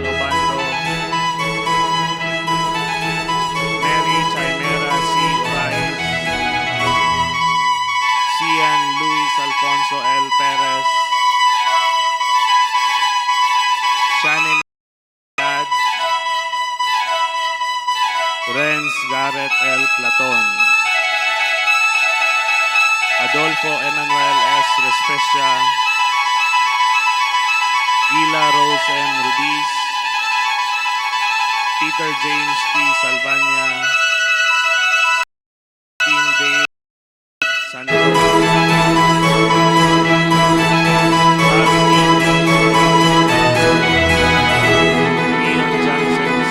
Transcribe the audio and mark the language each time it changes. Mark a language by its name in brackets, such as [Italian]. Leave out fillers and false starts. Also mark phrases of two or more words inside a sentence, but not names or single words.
[Filipino] Obando, Mary Chimera C. Orais, Cian Luis Alfonso L. Perez, Shani Dad, Renz Garrett L. Platon, Adolfo Emmanuel S. Respecia, Gila Rose M. Rubiz, Peter James T. Salvania, Tim Dave Santos, Leon Johnson C.